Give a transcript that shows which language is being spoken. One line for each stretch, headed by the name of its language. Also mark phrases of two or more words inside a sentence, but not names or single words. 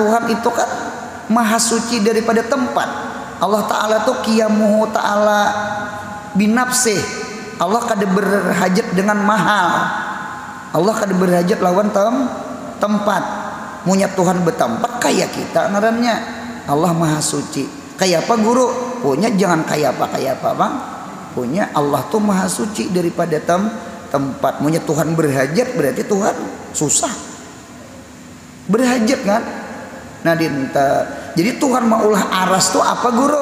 Banjar: Tuhan itu kan maha suci daripada tempat. Allah Ta'ala tuh
Arabic: قيامه تعالى بنفسه.
Banjar: Allah kada berhajat dengan mahal. Allah kada berhajat lawan tempat. Munya Tuhan bertempat kayak kita ngarannya. Allah maha suci. Kayak apa guru? Punya jangan kayak apa bang. Punya Allah tuh maha suci daripada tempat. Munya Tuhan berhajat berarti Tuhan susah. Berhajat kan? Nah dinta. Jadi Tuhan maulah aras tuh apa guru?